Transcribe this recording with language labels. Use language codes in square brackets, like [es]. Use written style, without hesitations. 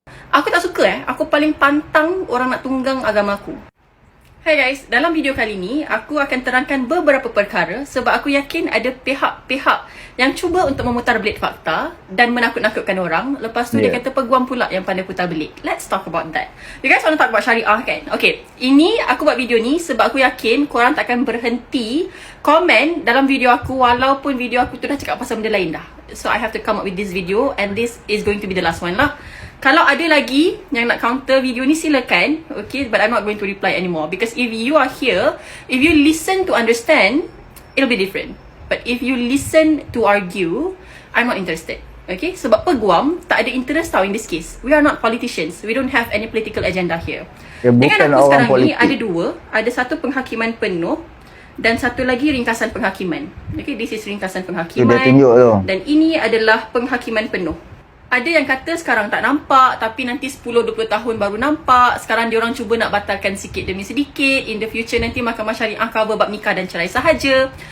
[ms] Aku tak suka aku paling pantang orang nak tunggang agama aku. Hai guys, dalam video kali ni aku akan terangkan beberapa perkara sebab aku yakin ada pihak-pihak yang cuba untuk memutar belit fakta dan menakut-nakutkan orang. Lepas tu dia kata peguam pula yang pandai putar belit. [en] Let's talk about that. You guys want to talk about syariah [ms] kan? Okay, ini aku buat video ni sebab aku yakin korang takkan berhenti komen dalam video aku walaupun video aku tu dah cakap pasal benda lain dah. [en] So I have to come up with this video and this is going to be the last one lah. [ms] Kalau ada lagi yang nak counter video ni silakan, [en] okay, but I'm not going to reply anymore because if you are here, if you listen to understand, it'll be different. But if you listen to argue, I'm not interested. Okay, [ms] sebab peguam tak ada [en] interest tau in this case. We are not politicians. We don't have any political agenda here. [ms] Dengan aku sekarang ni ada 2, ada satu penghakiman penuh dan satu lagi ringkasan penghakiman. [en] Okay, this is [ms] ringkasan penghakiman dan ini adalah penghakiman penuh. Ada yang kata sekarang tak nampak, tapi nanti 10-20 tahun baru nampak. Sekarang diorang cuba nak batalkan sikit demi sedikit. [en] In the future [ms] nanti Mahkamah Syariah cover bab nikah dan cerai sahaja.